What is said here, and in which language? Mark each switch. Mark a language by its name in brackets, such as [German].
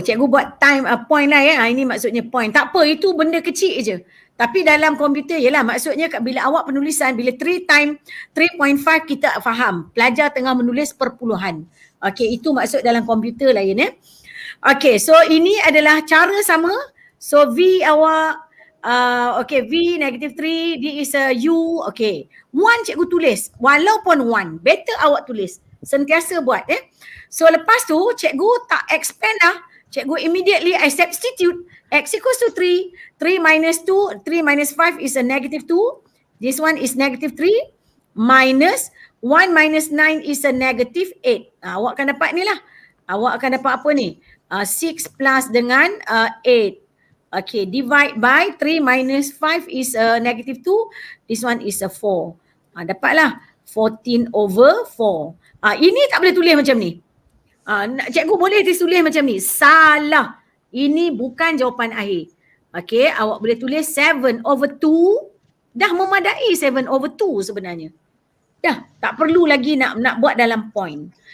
[Malay] Cikgu buat time point lah ya. Ini maksudnya point. Tak apa. Itu benda kecil je. Tapi dalam komputer yelah maksudnya bila awak penulisan, bila 3 time 3.5 kita faham. Pelajar tengah menulis perpuluhan. Okay, itu maksud dalam komputer lain ya. Okay, so ini adalah cara sama. So V awak, okay, V negative 3, D is a U, okay. 1 cikgu tulis, walaupun 1, better awak tulis. Sentiasa buat So lepas tu cikgu tak expand lah. [English] Cikgu immediately I substitute X equals to 3, 3 minus 2, 3 minus 5 is a negative 2. This one is negative 3 minus 1 minus 9 is a negative 8. [Malay] Awak akan dapat ni lah. Awak akan dapat apa ni? [English] 6 plus [Malay] dengan [English] 8. Okay, divide by 3 minus 5 is a negative 2. This one is a 4. [Malay] Dapatlah 14 over 4. Ini tak boleh tulis macam ni. Cikgu boleh tulis macam ni. Salah. Ini bukan jawapan akhir. Okay, awak boleh tulis 7 over 2. Dah memadai 7 over 2 sebenarnya. Dah, tak perlu lagi nak buat dalam point.